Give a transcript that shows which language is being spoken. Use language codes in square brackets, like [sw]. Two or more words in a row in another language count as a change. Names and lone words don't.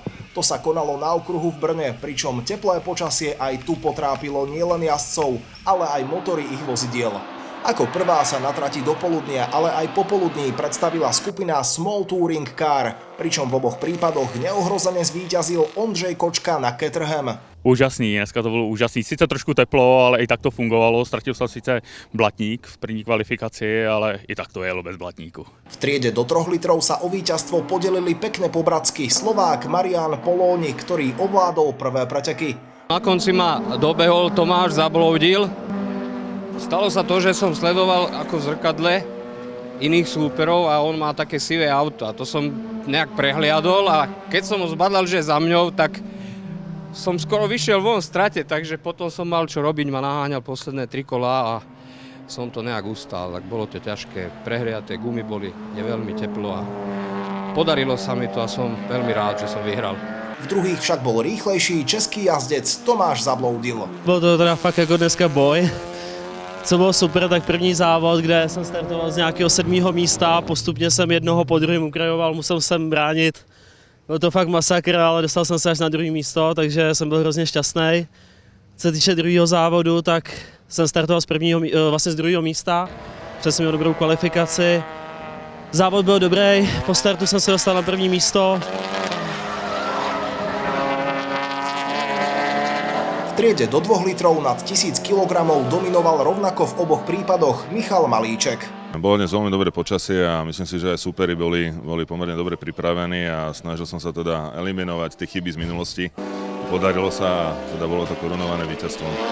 [sk] To sa konalo na okruhu v Brne, pričom teplé počasie aj tu potrápilo nielen jazdcov, ale aj motory ich vozidiel. Ako prvá sa na trati do poludnia, ale aj popoludní predstavila skupina Small Touring Car, pričom v oboch prípadoch neohrozene zvíťazil Ondřej Kočka na Caterham. [cs] Úžasný, dneska to bylo úžasný. Sice trošku teplo, ale i tak to fungovalo. [sk] Stratil sa [cs] sice blatník v první kvalifikaci, ale i tak to jelo bez blatníku. [sk] V triede do 3 litrov sa o víťazstvo podelili pekne po bratsky Slovák Marián Polóni, ktorý ovládol prvé preteky. Na konci ma dobehol Tomáš, zabloudil. Stalo sa to, že som sledoval ako v zrkadle iných súperov a on má také sivé auto a to som nejak prehliadol a keď som ho zbadal, že za mňou, tak som skoro vyšiel von v strate, takže potom som mal čo robiť, ma naháňal posledné 3 kolá a som to nejak ustál, tak bolo to ťažké, prehriaté gumy boli, je veľmi teplo a podarilo sa mi to a som veľmi rád, že som vyhral. V druhých však bol rýchlejší český jazdec Tomáš Zabloudil. [cs] Byl to teda fakt jako dneska boj. Co bylo super, tak první závod, kde jsem startoval z nějakého 7. místa, postupně jsem jednoho po druhém ukrajoval, musel jsem bránit. Byl to fakt masakr, ale dostal jsem se až na 2. místo, takže jsem byl hrozně šťastný. Co se týče druhého závodu, tak jsem startoval z 2. místa, protože jsem měl dobrou kvalifikaci. Závod byl dobrý, po startu jsem se dostal na 1. místo. [sk] V triede do 2 litrov nad 1000 kg dominoval rovnako v oboch prípadoch Michal Malíček. Bolo dnes veľmi dobré počasie a myslím si, že aj súperi boli pomerne dobre pripravení a snažil som sa teda eliminovať tie chyby z minulosti. Podarilo sa a teda bolo to korunované víťazstvom.